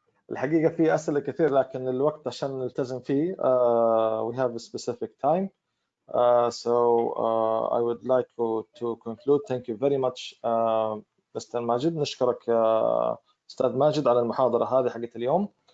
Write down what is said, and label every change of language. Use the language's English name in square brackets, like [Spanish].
[Arabic] الحقيقة في أسئلة كثير لكن الوقت عشان نلتزم فيه [English] we have a specific time. So I would like to conclude. Thank you very much Mr. ماجد. [Arabic] نشكرك أستاذ ماجد على المحاضرة هذه حقت اليوم.